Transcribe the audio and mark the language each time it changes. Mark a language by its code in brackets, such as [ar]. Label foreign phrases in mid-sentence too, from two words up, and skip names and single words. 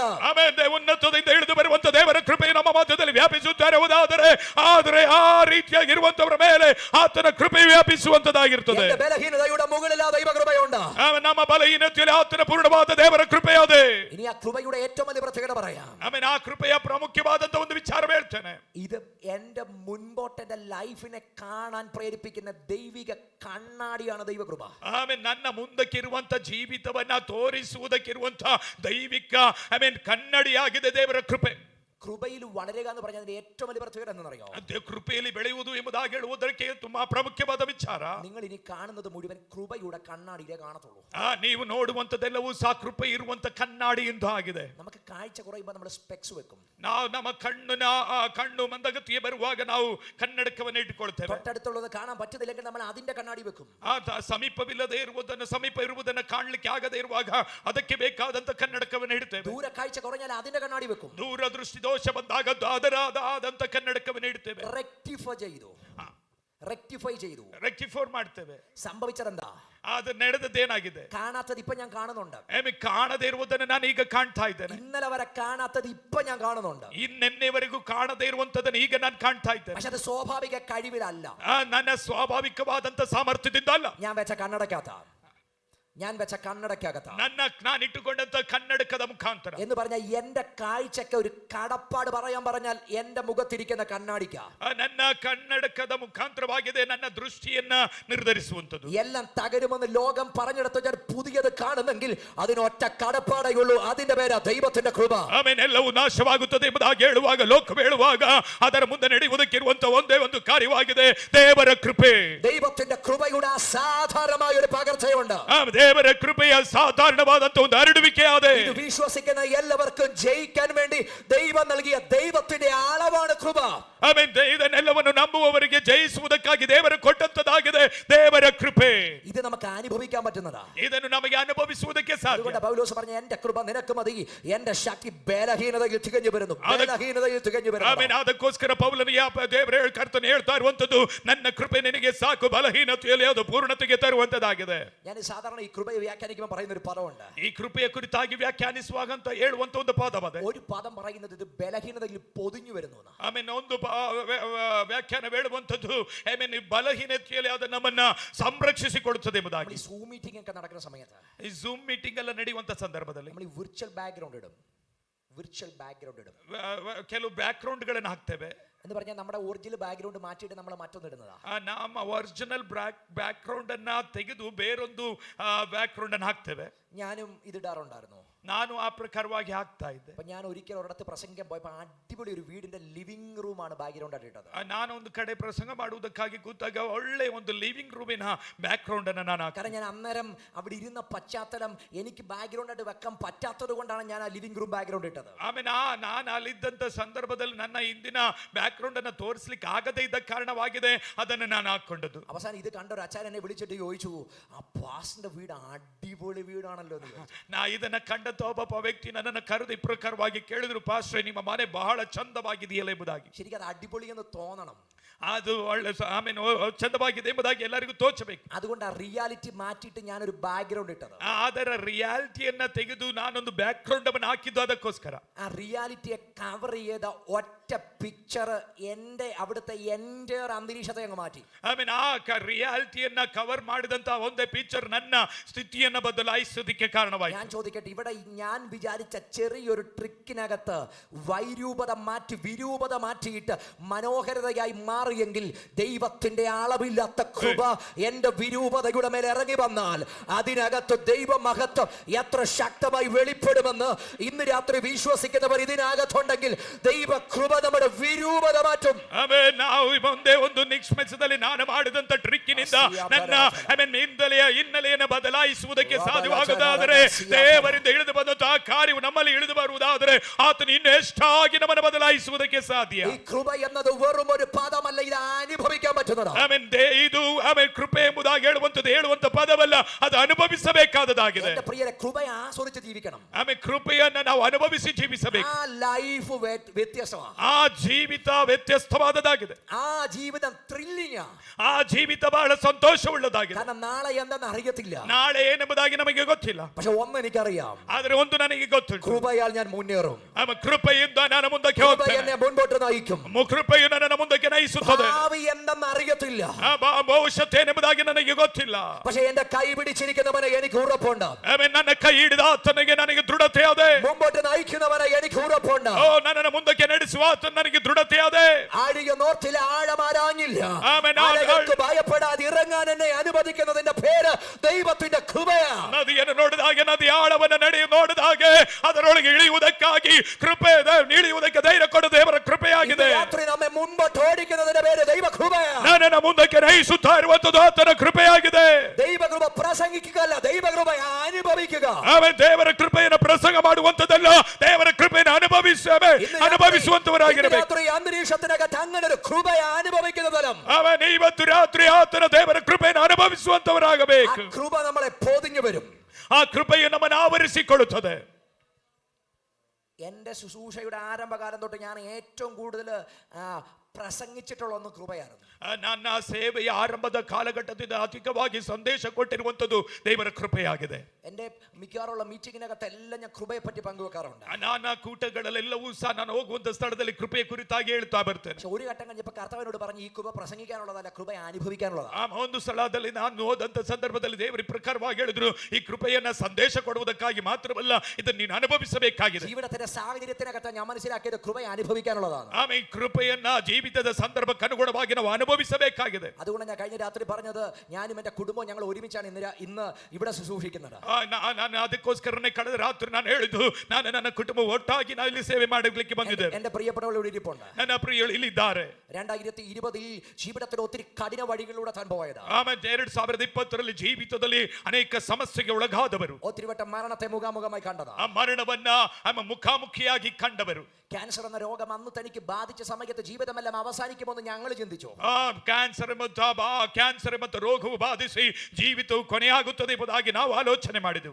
[kn] ಉನ್ನತದಿಂದ ಇಳಿದು ಬರುವಂತ ದೇವರ ಕೃಪೆ ನಮ್ಮ ಮಧ್ಯದಲ್ಲಿ ವ್ಯಾಪಿಸುತ್ತಾರೆ ಹೋದಾದರೆ, ಆದರೆ ಆ ರೀತಿಯಾಗಿರುವಂತವರ ಮೇಲೆ ಆತನ ಕೃಪೆ ವ್ಯಾಪಿಸುವಂತದಾಗಿರುತ್ತದೆ. [ml] ബലഹീനതയുടെ മുകളിൽ ആ ദൈവകൃപയുണ്ട്. [kn] ನಮ್ಮ ಬಲಹೀನತೆಯಲ್ಲಿ ಆತನ ಪೂರ್ಣವಾದ ದೇವರ ಕೃಪೆಯಾದೆ. [ml] ഇനി ആ കൃപയുടെ ഏറ്റവും വലിയ പ്രത്യേകത പറയാം. [kn] ಆ ಕೃಪೆಯ ಪ್ರಾಮುಖ್ಯವಾದಂತ ಒಂದು ವಿಚಾರ ಹೇಳ್ತೇನೆ. [ml] ഇത് എന്റെ മുൻപോട്ടെ ലൈഫിനെ കാണാൻ പ്രേരിപ്പിക്കുന്ന ദൈവിക കണ്ണാടിയാണ് ദൈവകൃപ. [kn] ನನ್ನ ಮುಂದಕ್ಕೆ ಇರುವಂತ ಜೀವಿತವನ್ನ ತೋರಿಸುವುದಕ್ಕಿರುವಂತ ದೈವಿಕ ಕನ್ನಡಿಯಾಗಿದೆ ದೇವರ ಕೃಪೆ. [ml] കൃപയിൽ വളരുക എന്ന് പറഞ്ഞതിന്റെ ഏറ്റവും വലിയ പ്രത്യേകത എന്നറിയോ? [kn] ಕೃಪೆಯಲ್ಲಿ ಬೆಳೆಯುವುದು ಎಂಬುದಾಗಿ ಹೇಳುವುದಕ್ಕೆ ತುಂಬಾ ಪ್ರಾಮುಖ್ಯವಾದ ವಿಚಾರ. [ml] നിങ്ങൾ ഇനി കാണുന്നത് മുഴുവൻ കൃപയുടെ കണ്ണാടിയിലേ കാണത്തുള്ളൂ. [kn] ನೀವು ನೋಡುವಂತದೆಲ್ಲವೂ ಸಹ ಕೃಪೆ ಇರುವಂತ ಕನ್ನಡಿಯಿಂದ ಆಗಿದೆ. [ml] നമുക്ക് കാഴ്ച കുറയുമ്പോൾ നമ്മൾ ಸ್ಪೆಕ್ಸ್ വെക്കും. [kn] ನಾವು ನಮ್ಮ ಕಣ್ಣು ಮಂದಗತಿಗೆ ಬರುವಾಗ ನಾವು ಕನ್ನಡಕವನ್ನು ಇಟ್ಟುಕೊಳ್ತೇವೆ. [ml] തൊട്ടടുത്തുള്ളത് കാണാൻ പറ്റുന്നില്ലെങ്കിൽ നമ്മൾ അതിന്റെ ಕಣ್ಣಾಡಿ വെക്കും. [kn] ಸಮೀಪವಿಲ್ಲದೆ ಸಮೀಪ ಇರುವುದನ್ನು ಕಾಣಲಿಕ್ಕೆ ಆಗದೇ ಇರುವಾಗ ಅದಕ್ಕೆ ಬೇಕಾದಂತ ಕನ್ನಡಕವನ್ನು ಇಡ್ತೇವೆ. [ml] ದೂರ ಕಾഴ്ച കുറഞ്ഞാൽ അതിന്റെ ಕಣ್ಣಾಡಿ വെക്കും. [kn] ದೂರ ದೃಷ್ಟಿ ದೋಷ ಬಂದಾಗ ಅದರಾದಂತ ಕನ್ನಡಕವನ್ನು ಇಡ್ತೇವೆ. [ml] റെക്ടിഫൈ ചെയ്തു [kn] ಮಾಡ್ತೇವೆ. [ml] സംഭവിച്ചതെന്താ? [kn] ಅದು ನಡೆದದ್ದೇನಾಗಿದೆ? [ml] കാണാത്തത് ഇപ്പൊ ഞാൻ കാണുന്നുണ്ട്. [kn] ಕಾಣದೇ ಇರುವುದನ್ನು ನಾನು ಈಗ ಕಾಣ್ತಾ ಇದ್ದೇನೆ. [ml] ഇന്നലെ വരെ കാണാത്തത് ഇപ്പൊ ഞാൻ കാണുന്നുണ്ട്. [kn] ಇನ್ನೆನ್ನೆವರೆಗೂ ಕಾಣದೇ ಇರುವಂತದನ್ನು ಈಗ ನಾನು ಕಾಣ್ತಾ ಇದ್ದೇನೆ. [ml] പക്ഷെ അത് സ്വാഭാവിക കഴിവിലല്ല, [kn] ನನ್ನ ಸ್ವಾಭಾವಿಕವಾದಂತ ಸಾಮರ್ಥ್ಯದಿಂದ ಅಲ್ಲ. [ml] ഞാൻ വെച്ച കണ്ണടക്കാത്ത ഞാൻ വെച്ച കണ്ണടക്കകത്ത [kn] ನಾನು ಇಟ್ಟುಕೊಂಡಂತ ಕನ್ನಡಕದ ಮುಖಾಂತರ [ml] എന്ന് പറഞ്ഞാൽ എന്റെ കാഴ്ചക്ക് ഒരു കടപ്പാട് പറയാൻ പറഞ്ഞാൽ എന്റെ മുഖത്തിരിക്കുന്ന കണ്ണാടിക്ക [kn] ನನ್ನ ಕನ್ನಡಕದ ಮುಖಾಂತರವಾಗಿದೆ ನನ್ನ ದೃಷ್ಟಿಯನ್ನ ನಿರ್ಧರಿಸುವಂತದ್ದು. [ml] എല്ലാം തകരുമെന്ന് ലോകം പറഞ്ഞെടുത്ത് ഞാൻ പുതിയത് കാണുന്നെങ്കിൽ അതിനൊറ്റ കടപ്പാടേ ഉള്ളൂ. അതിന്റെ പേരാ ദൈവത്തിന്റെ കൃപ. [kn] ಆಮೆನ್. ಎಲ್ಲವೂ ನಾಶವಾಗುತ್ತದೆ ಎಂಬುದಾಗಿ ಹೇಳುವಾಗ, ಲೋಕವು ಹೇಳುವಾಗ ಅದರ ಮುಂದೆ ನಡೆಯುವುದಕ್ಕಿರುವಂತ ಒಂದೇ ಒಂದು ಕಾರ್ಯವಾಗಿದೆ, ದೇವರ ಕೃಪೆ. [ml] ദൈവത്തിന്റെ കൃപയുടെ അസാധാരണമായ ഒരു പകർച്ചയുണ്ട്. [kn] ದೇವರ ಕೃಪೆಯ ಸಾಧಾರಣವಾದಂತ ಒಂದು ಹರಡುವಿಕೆ ಆದೆ. [ml] ഇത് വിശ്വസിക്കുന്ന എല്ലാവർക്കും ജയിക്കാൻ വേണ്ടി ദൈവം നൽകിയ ദൈവത്തിന്റെ അളവാണ് കൃപ. [kn] ಆಮೆನ್. ಇದನ್ನೆಲ್ಲವನ್ನು ನಂಬುವವರಿಗೆ ಜಯಿಸುವುದಕ್ಕಾಗಿ ದೇವರು ಕೊಟ್ಟಂತದಾಗಿದೆ ದೇವರ ಕೃಪೆ. [ml] ഇത് നമുക്ക് അനുഭവിക്കാൻ പറ്റുന്നതാ. [kn] ಇದನ್ನು ನಮಗೆ ಅನುಭವಿಸುವುದಕ್ಕೆ ಸಾಧ್ಯ. [ml] അതുകൊണ്ട് പൗലോസ് പറഞ്ഞ എന്റെ കൃപ നിനക്ക് മതി, എന്റെ ശക്തി ബലഹീനതയിൽ തികഞ്ഞു വരുന്നു. ബലഹീനതയിൽ തികഞ്ഞു വരുന്നു. [kn] ಆಮೆನ್. ಅದಕ್ಕೋಸ್ಕರ ಪೌಲನು ದೇವರ ಕರ್ತನು ಹೇಳ್ತಾ ಇರುವಂತದ್ದು, ನನ್ನ ಕೃಪೆ ನಿನಗೆ ಸಾಕು, ಬಲಹೀನತೆಯಲ್ಲಿ ಅದು ಪೂರ್ಣತೆಗೆ ತರುವಂತದಾಗಿದೆ. [ml] ഞാൻ സാധാരണ ഈ കൃപയെ വ്യാഖ്യാനിക്കുമ്പോൾ പറയുന്ന ഒരു പദമുണ്ട്. [kn] ಈ ಕೃಪೆಯ ಕುರಿತಾಗಿ ವ್ಯಾಖ್ಯಾನಿಸುವಾಗ ಅಂತ ಹೇಳುವಂತ ಒಂದು ಪದವದೆ. [ml] ഒരു പദം പറയുന്നത് ഇത് ബലഹീനതയിൽ പൊതിഞ്ഞു വരുന്നു. [kn] ಆಮೆನ್. ಒಂದು ವ್ಯಾಖ್ಯಾನ ಹೇಳುವಂತದ್ದು ಆಮೆನ್, ಬಲಹೀನತೆಯಲ್ಲಿ ಅದು ನಮ್ಮನ್ನ ಸಂರಕ್ಷಿಸಿಕೊಳ್ಳುತ್ತದೆ ಎಂಬುದಾಗಿ. [ml] ഈ സൂം മീറ്റിംഗ് ഒക്കെ നടക്കുന്ന സമയത്ത്, [kn] ಈ ಝೂಮ್ ಮೀಟಿಂಗ್ ಎಲ್ಲ ನಡೆಯುವಂತ ಸಂದರ್ಭದಲ್ಲಿ [ml] നമ്മൾ ഈ [en] virtual background [ml] ഇടും. [en] virtual background [ml] ഇടും. [kn] ಕೆಲವು ಬ್ಯಾಕ್ ಗ್ರೌಂಡ್ ಗಳನ್ನ ಹಾಕ್ತೇವೆ. [ml] എന്ന് പറഞ്ഞാൽ നമ്മുടെ [en] original background [ml] മാറ്റിയിട്ട് നമ്മൾ മറ്റൊന്ന് ഇടുന്നതാ. [kn] ನಮ್ಮ [en] original background [kn] ಅನ್ನ ತೆಗೆದು ಬೇರೊಂದು ಬ್ಯಾಕ್ ಗ್ರೌಂಡ್ ಅನ್ನು ಹಾಕ್ತೇವೆ. [ml] ഞാനും ഇതിടാറുണ്ടായിരുന്നു. [kn] ನಾನು ಆ ಪ್ರಕಾರವಾಗಿ ಹಾಕ್ತಾ ಇದ್ದೆ. [ml] അപ്പൊ ഞാൻ ഒരിക്കൽ ഒരിടത്ത് പ്രസംഗിക്കാൻ പോയപ്പോൾ അടിപൊളി ഒരു വീടിന്റെ [en] living room [ml] ആണ് ബാക്ക്ഗ്രൗണ്ട് ആയിട്ട് ഇട്ടത്. [kn] ನಾನು ಒಂದು ಕಡೆ ಪ್ರಸಂಗ ಮಾಡುವುದಕ್ಕಾಗಿ ಕೂತಾಗ ಒಳ್ಳೆ ಒಂದು [en] living room's background [kn] ಅನ್ನು ನಾನು [ml] കാരണം ഞാൻ അന്നേരം അവിടെ ഇരുന്ന പശ്ചാത്തലം എനിക്ക് ബാക്ക്ഗ്രൗണ്ട് ആയിട്ട് വെക്കാൻ പറ്റാത്തത് കൊണ്ടാണ് ഞാൻ ആ [en] living room background [ml] ഇട്ടത്. [kn] ಆಮೇಲೆ ನಾನು ಅಲ್ಲಿದ್ದಂತ ಸಂದರ್ಭದಲ್ಲಿ ನನ್ನ ಹಿಂದಿನ ಬ್ಯಾಕ್ ಗ್ರೌಂಡ್ ಅನ್ನು ತೋರಿಸಲಿಕ್ಕೆ ಆಗದೇ ಇದ್ದ ಕಾರಣವಾಗಿದೆ ಅದನ್ನು ನಾನು ಹಾಕೊಂಡದ್ದು. [ml] അവസാനം ഇത് കണ്ട ഒരു അച്ചാരൻ എന്നെ വിളിച്ചിട്ട് ചോദിച്ചു, ആ പാസ്റ്ററിന്റെ വീട് അടിപൊളി വീടാണല്ലോ. [kn] ನಾ ಇದನ್ನ ಕಂಡಂತ ಒಬ್ಬ ವ್ಯಕ್ತಿ ನನ್ನನ್ನು ಕರೆದು ಈ ಪ್ರಕಾರವಾಗಿ ಕೇಳಿದ್ರು, ಪಾಸ್ಟ್ರೇ ನಿಮ್ಮ ಮನೆ ಬಹಳ ಚಂದವಾಗಿದೆಯಲ್ಲ ಎಂಬುದಾಗಿ. [ml] ശരിക്കും അത് അടിപൊളി എന്ന് തോന്നണം. [kn] ಅದು ಒಳ್ಳೆ ಆಮೇಲೆ ಚಂದವಾಗಿದೆ ಎಂಬುದಾಗಿ ಎಲ್ಲರಿಗೂ ತೋಚಬೇಕು. [ml] അതുകൊണ്ട് ആ റിയാലിറ്റി മാറ്റിയിട്ട് ഞാനൊരു ബാക്ക്ഗ്രൗണ്ട് ഇട്ടത്. [kn] ಅದರ ರಿಯಾಲಿಟಿಯನ್ನ ತೆಗೆದು ನಾನೊಂದು ಬ್ಯಾಕ್ ಗ್ರೌಂಡ್ ಅನ್ನು ಹಾಕಿದ್ದು ಅದಕ್ಕೋಸ್ಕರ. [ml] ആ റിയാലിറ്റിയെ കവർ ചെയ്ത ഒറ്റ പിക്ചർ എന്റെ അവിടുത്തെ എൻ്റെ അന്തരീക്ഷത്തെ അങ്ങ് മാറ്റി. [kn] ಆಮೇಲೆ ಆ ರಿಯಾಲಿಟಿಯನ್ನ ಕವರ್ ಮಾಡಿದಂತ ಒಂದೇ ಪಿಕ್ಚರ್ ನನ್ನ ಸ್ಥಿತಿಯನ್ನ ಬದಲಾಯಿಸೋದಕ್ಕೆ ಕಾರಣವಾಯಿತು. [ml] ഞാൻ ചോദിക്കട്ടെ, ഇവിടെ ഞാൻ വിചാരിച്ച ചെറിയൊരു ട്രിക്കിനകത്ത് വൈരൂപത മാറ്റി വിരൂപത മാറ്റിയിട്ട് മനോഹരതയായി മാറിയെങ്കിൽ ദൈവത്തിന്റെ അളവില്ലാത്ത കൃപ എന്റെ വിരൂപതയുടെ മേൽ ഇറങ്ങി വന്നാൽ അതിനകത്ത് ദൈവമഹത്വം എത്ര ശക്തമായി വെളിപ്പെടുമെന്ന് ഇന്ന് രാത്രി വിശ്വസിക്കുന്നവർ ഇതിനകത്തുണ്ടെങ്കിൽ ദൈവ കൃപ നമ്മുടെ വിരൂപത മാറ്റും. [kn] ನಾವು ಒಂದೇ ಒಂದು ನಿಷ್ಮೆಸದಲ್ಲಿ ನಾನು ಮಾಡಿದಂತ ಟ್ರಿಕ್ಕಿನಿಂದ ನನ್ನ ಹಿನ್ನೆಲೆಯನ್ನು ಬದಲಾಯಿಸುವುದಕ್ಕೆ ಸಾಧ್ಯವಾಗುವುದಾದರೆ, ದೇವರಿಂದ ಇಳಿದು ಬಂದಂತಹ ಕಾರ್ಯವು ನಮ್ಮಲ್ಲಿ ಇಳಿದು ಬರುವುದಾದರೆ ಆತನು ಇನ್ನೂ ಎಷ್ಟಾಗಿ ನಮ್ಮನ್ನು ಬದಲಾಯಿಸುವುದಕ್ಕೆ ಸಾಧ್ಯ. [ml] ഈ കൃപ എന്നത് വെറും ഒരു പദമല്ല, ഇത് അനുഭവിക്കാൻ പറ്റുന്നതാണ്. [kn] ಇದು ಕೃಪೆ ಎಂಬುದಾಗಿ ಹೇಳುವಂತ ಪದವಲ್ಲ, ಅದು ಅನುಭವಿಸಬೇಕಾದದಾಗಿದೆ. [ml] എന്റെ പ്രിയരെ, കൃപയെ ആസ്വദിച്ച് ജീവിക്കണം. [kn] ಕೃಪೆಯನ್ನ ನಾವು ಅನುಭವಿಸಿ ಜೀವಿಸಬೇಕು. [ml] ആ ലൈഫ് വ്യത്യസ്തമാണ്. [kn] ಆ ಜೀವಿತ ವ್ಯತ್ಯಸ್ತವಾದದಾಗಿದೆ. [ml] ആ ജീവിതം ത്രില്ലിംഗ്. [kn] ಆ ಜೀವಿತ ಬಹಳ ಸಂತೋಷವುಳ್ಳದಾಗಿದೆ. [ml] കാരണം നാളെ എന്താണെന്ന് അറിയത്തില്ല. [kn] ನಾಳೆ ಏನೆಂಬುದಾಗಿ ನಮಗೆ ಗೊತ್ತಿಲ್ಲ. [ml] പക്ഷെ ഒന്ന് എനിക്കറിയാം, [kn] ಆದರೆ ಒಂದು ನನಗೆ ಗೊತ್ತುಂಟು, [ml] കൃപയാൽ ഞാൻ മുന്നേറും. [kn] ಕೃಪೆಯಿಂದ ನಾನು ಮುಂದಕ್ಕೆ [ml] കൃപ [kn] ಹೋಗ್ತೇನೆ. [ml] എന്നെ മുൻപോട്ട് നയിക്കും. [kn] ಕೃಪೆಯು ನನ್ನನ್ನು ಮುಂದಕ್ಕೆ ನಯಿಸುತ್ತದೆ. [ml] ഭാവി എന്തെന്ന് അറിയത്തില്ല, [kn] ಭವಿಷ್ಯತ್ ಏನೆಂಬುದಾಗಿ ನನಗೆ ಗೊತ್ತಿಲ್ಲ. [ml] പക്ഷെ എന്റെ കൈ പിടിച്ചിരിക്കുന്നവനെ എനിക്ക് ഉറപ്പുണ്ട്. [kn] ನನ್ನ ಕೈ ಹಿಡಿದ ಆತನಿಗೆ ನನಗೆ ದೃಢತೆ ಅದೇ. [ml] മുമ്പോട്ട് നയിക്കുന്നവനെ എനിക്ക് ഉറപ്പുണ്ട്. [kn] ನನ್ನನ್ನು ಮುಂದಕ್ಕೆ ನಡೆಸುವ ಆತನ ನನಗೆ ದೃಢತೆ ಅದೇ. [ml] ആഴിയ നോർത്തിലെ ആഴമാരാഞ്ഞില്ല. ആമേൻ. ആഴങ്ങൾക്ക് ഭയപ്പെടാതെ ഇറങ്ങാൻ എന്നെ അനുവദിക്കുന്നതിന്റെ പേര് ദൈവത്തിന്റെ കൃപയാ. [kn] ನದಿಯನ್ನು ನೋಡಿದಾಗ, ನದಿ ಆಳವನ್ನು ನೋಡಿದಾಗ ಅದರೊಳಗೆ ಇಳಿಯುವುದಕ್ಕಾಗಿ ಕೃಪೆ, ಇಳಿಯುವುದಕ್ಕೆ ಧೈರ್ಯ ಕೊಡು ದೇವರ ಕೃಪೆಯಾಗಿದೆ. [ml] രാത്രി നമ്മെ മുമ്പോട്ട് ഓടിക്കുന്നതിന്റെ പേര് ദൈവ കൃപയാ. [kn] ನನ್ನನ್ನು ಮುಂದಕ್ಕೆ ನಯಿಸುತ್ತಾ ಇರುವಂತದ್ದು ಆತನ ಕೃಪೆಯಾಗಿದೆ. [ml] ദൈവകൃപ പ്രസംഗിക്കുകയല്ല, ദൈവകൃപ അനുഭവിക്കുക. [kn] ಆಮೇಲೆ ದೇವರ ಕೃಪೆಯನ್ನು ಪ್ರಸಂಗ ಮಾಡುವಂತದ್ದಲ್ಲ, ದೇವರ ಕೃಪೆಯನ್ನು ಅನುಭವಿಸುವಂತವರಾಗಿರಬೇಕು. [ml] അന്തരീക്ഷത്തിനകത്ത് അങ്ങനെ ഒരു കൃപ അനുഭവിക്കുന്ന തലം. [kn] ಆಮೇಲೆ ಇವತ್ತು ರಾತ್ರಿ ಆತನ ದೇವರ ಕೃಪೆಯನ್ನು ಅನುಭವಿಸುವಂತವರಾಗಬೇಕು. [ml] കൃപ നമ്മളെ പൊതിഞ്ഞു വരും. [kn] ಆ ಕೃಪೆಯು ನಮ್ಮನ್ನು ಆವರಿಸಿಕೊಳ್ಳುತ್ತದೆ. [ml] എൻ്റെ ശുശ്രൂഷയുടെ ആരംഭകാലം തൊട്ട് ഞാൻ ഏറ്റവും കൂടുതൽ പ്രസംഗിച്ചിട്ടുള്ള ഒന്ന് കൃപയായിരുന്നു. [kn] ನನ್ನ ಸೇವೆಯ ಆರಂಭದ ಕಾಲಘಟ್ಟದಿಂದ ಅಧಿಕವಾಗಿ ಸಂದೇಶ ಕೊಟ್ಟಿರುವಂತದ್ದು ದೇವರ ಕೃಪೆಯಾಗಿದೆ. [ml] എന്റെ മിക്കവാറുള്ള മീറ്റിങ്ങിനകത്ത് എല്ലാം ഞാൻ കൃപയെ പറ്റി പങ്കുവെക്കാറുണ്ട്. [kn] ನಾನಾ ಕೂಟಗಳಲ್ಲೆಲ್ಲವೂ ಸಹ ನಾನು ಹೋಗುವಂತ ಸ್ಥಳದಲ್ಲಿ ಕೃಪೆಯ ಕುರಿತಾಗಿ ಹೇಳ್ತಾ ಬರ್ತೇನೆ. [ml] പക്ഷെ ഒരു ഘട്ടം കഴിഞ്ഞപ്പോൾ കർത്താവിനോട് പറഞ്ഞു ഈ കൃപ പ്രസംഗിക്കാനുള്ളതല്ല, കൃപ അനുഭവിക്കാനുള്ളതാണ്. [kn] ಆ ಒಂದು ಸ್ಥಳದಲ್ಲಿ ನಾನು ಹೋದಂತ ಸಂದರ್ಭದಲ್ಲಿ ದೇವರು ಈ ಪ್ರಕಾರವಾಗಿ ಹೇಳಿದ್ರು, ಈ ಕೃಪೆಯನ್ನ ಸಂದೇಶ ಕೊಡುವುದಕ್ಕಾಗಿ ಮಾತ್ರವಲ್ಲ, ಇದನ್ನು ನೀನು ಅನುಭವಿಸಬೇಕಾಗಿದೆ. [ml] ജീവിതത്തിന്റെ സാഹചര്യത്തിനകത്ത് ഞാൻ മനസ്സിലാക്കിയത് കൃപ അനുഭവിക്കാനുള്ളതാണ്. [kn] ಆಮೇಲೆ ಕೃಪೆಯನ್ನ ಜೀವಿತದ ಸಂದರ್ಭಕ್ಕೆ ಅನುಗುಣವಾಗಿ ನಾವು ಅನುಭವಿಸಬೇಕಾಗಿದೆ. [ml] അതുകൊണ്ട് ഞാൻ കഴിഞ്ഞ രാത്രി പറഞ്ഞത് ഞാനും എന്റെ കുടുംബവും ഞങ്ങൾ ഒരുമിച്ചാണ് ഇന്ന് ഇവിടെ ശുശ്രൂഷിക്കുന്നത്. [kn] ನಾನು ಅದಕ್ಕೋಸ್ಕರನೇ ಕಳೆದ ರಾತ್ರಿ ನಾನು ಹೇಳಿದ್ದು, ನಾನು ನನ್ನ ಕುಟುಂಬ ಒಟ್ಟಾಗಿ ನಾವು ಇಲ್ಲಿ ಸೇವೆ ಮಾಡಲಿಕ್ಕೆ ಬಂದಿದ್ದೇವೆ. [ml] എന്റെ പ്രിയപ്പെട്ടവൾ ഇവിടെ ഇരിപ്പുണ്ട്. [kn] ನನ್ನ ಪ್ರಿಯರು ಇಲ್ಲಿದ್ದಾರೆ. [ml] 2020 ജീവിതത്തിൽ ഒത്തിരി കഠിന വഴികളിലൂടെ താൻ പോയത്. [kn] ಆಮೇಲೆ 2020 ಜೀವಿತದಲ್ಲಿ ಅನೇಕ ಸಮಸ್ಯೆಗೆ ಒಳಗಾದವರು, [ml] ഒത്തിരി വട്ടം മരണത്തെ മുഖാമുഖമായി കണ്ടത്, [kn] ಆ ಮರಣವನ್ನ ಮುಖಾಮುಖಿಯಾಗಿ ಕಂಡವರು. [ml] ക്യാൻസർ എന്ന രോഗം അന്ന് തനിക്ക് ബാധിച്ച സമയത്ത് ജീവിതമെല്ലാം അവസാനിക്കുമെന്ന് ഞങ്ങൾ ചിന്തിച്ചു. [kn] ಕ್ಯಾನ್ಸರ್ ಮತ್ತು ರೋಗವು ಬಾಧಿಸಿ ಜೀವಿತವು ಕೊನೆಯಾಗುತ್ತದೆ ಎಂಬುದಾಗಿ ನಾವು ಆಲೋಚನೆ ಮಾಡಿದೆವು.